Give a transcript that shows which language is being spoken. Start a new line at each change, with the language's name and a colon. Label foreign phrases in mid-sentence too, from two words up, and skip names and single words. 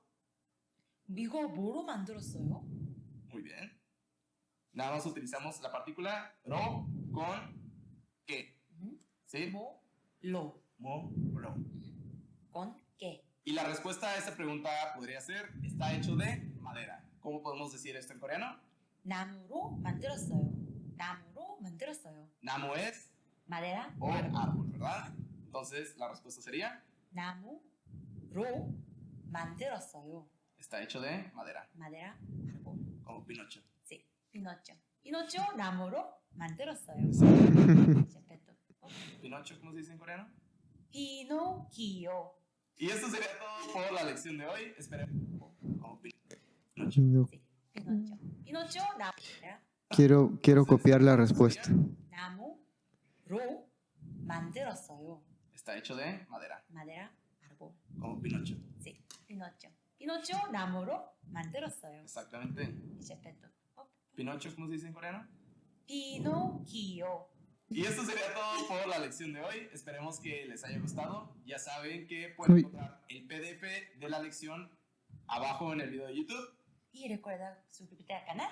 Korean: 이거 뭐로 만들었어요?
Spanish: Muy bien. Nada más utilizamos la partícula ro con que. ¿Sí?
Korean: 뭐? 로.
Spanish: Mo, ro. con qué. Y la respuesta a esta pregunta podría ser, está hecho de madera. ¿Cómo podemos decir esto en coreano?
Korean: 나무로 만들었어요. 나무로 만들었어요.
Spanish: Namu es madera o árbol, ¿verdad? Entonces, la respuesta sería,
Korean: 나무로 만들었어요.
Spanish: está hecho de madera. madera, árbol. Como Pinocho. Sí, Pinocho. Pinocho
Korean: 나무로 만들었어요.
Spanish: Perfecto. Pinocho, ¿cómo se dice en coreano? Pinocchio. Y esto sería todo por la lección de hoy. Esperemos. Como Pinocho. Sí, Pinocho. Pinocho, Quiero copiar la respuesta.
Korean: 나무로 만들었어요.
Spanish: Está hecho de madera. madera, árbol. Como Pinocho. Sí, Pinocho. Pinocho
Korean: 나무로 만들었어요.
Spanish: Exactamente. Perfecto. Pinocho, ¿cómo se dice en coreano? Pinocchio. Y esto sería todo por la lección de hoy. Esperemos que les haya gustado. Ya saben que pueden encontrar el PDF de la lección abajo en el video de YouTube. Y recuerda suscribirte al canal.